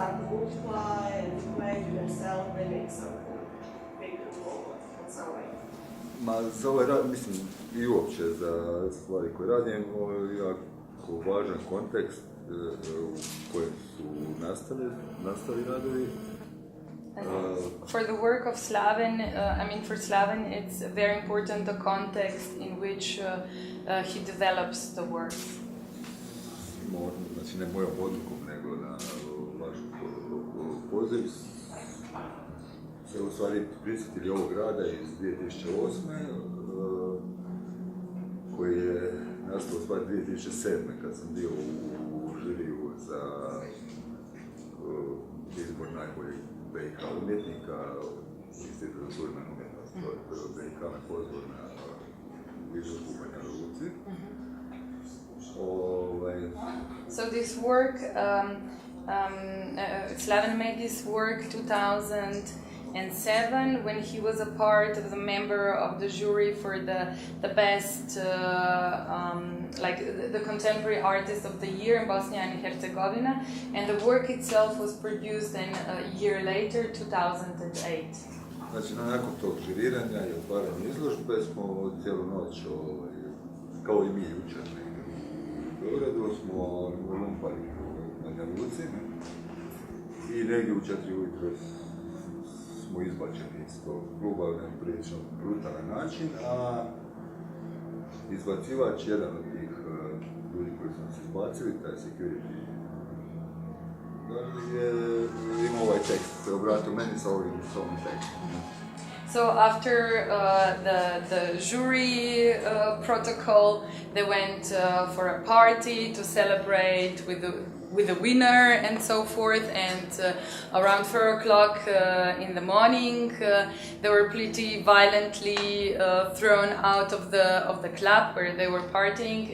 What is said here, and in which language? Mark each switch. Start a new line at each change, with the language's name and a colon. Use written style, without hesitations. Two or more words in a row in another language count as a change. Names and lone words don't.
English: multiply and play to themselves, they make something bigger in some way.
Croatian: Ma za ovaj rad, mislim, i uopće za stvari koje radim, ovo je jako važan kontekst u kojem su nastali radovi.
English: For the work of Slaven, for Slaven, it's very important the context in which he develops the work.
Croatian: Znači ne mojom odlukom, nego na vaš poziv se u stvari prisjetili ovog rada iz 2008. Koji je nastao u stvari 2007. kad sam bio u žiriju za izbor najboljeg BiH umjetnika, Institut za suvremenu umjetnost, to je BiH me pozvao na izložbu u Banja Luci.
English: So this work, Slaven made this work 2007 when he was a part of the member of the jury for the best, the contemporary artist of the year in Bosnia and Herzegovina, and the work itself was produced then a year later, 2008.
Croatian: Znači, nakon tog žiriranja i otvaranja izložbe smo cijelu noć, kao i mi jučer, u Belgradu smo lumpali u Banja Luci i negdje u 4 ujutro smo izbačeni iz tog kluba na prilično brutalan način, a izbacivač, jedan od tih ljudi koji su nas izbacili, taj Curated, je imao ovaj tekst, se obratio meni sa ovim tekstom.
English: So after the jury protocol, they went for a party to celebrate with the winner and so forth. And around 4 o'clock in the morning, they were pretty violently thrown out of the club where they were partying.